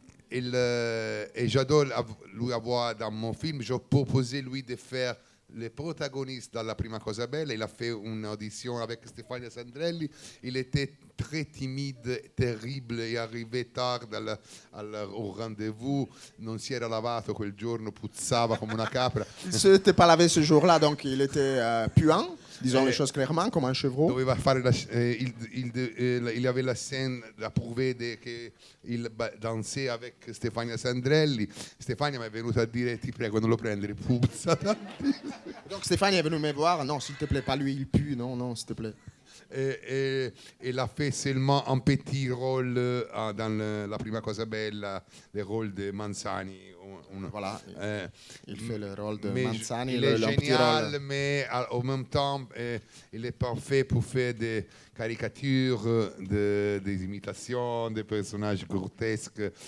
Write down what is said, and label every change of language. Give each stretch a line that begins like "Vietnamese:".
French: Et j'adore lui avoir dans mon film. J'ai proposé lui de faire le protagoniste dans La Prima Cosa Bella. Il a fait une audition avec Stefania Sandrelli. Il était très timide, terrible, et arrivé tard au rendez-vous.
Italian: Non si era lavato quel giorno, puzzava come una capra.
French: Il ne s'était pas lavé ce jour-là, donc il était puant, disons les choses clairement, comme un chevreau.
Italian: Doveva fare il
French: avait la scène da prouver che il dansait avec Stefania Sandrelli.
Italian: Stefania mi è venuta a dire: ti prego, non lo prendere, puzza tantissimo.
French: Donc Stéphanie est venue me voir. Non, s'il te plaît, pas lui, il pue. Non, s'il te plaît. Et il a fait seulement un petit rôle dans La Prima Cosa Bella, le rôle de Manzani. Voilà, il fait le rôle de mais Manzani. Il est génial, mais en même temps, il est parfait pour faire des caricatures, des imitations, des personnages grotesques.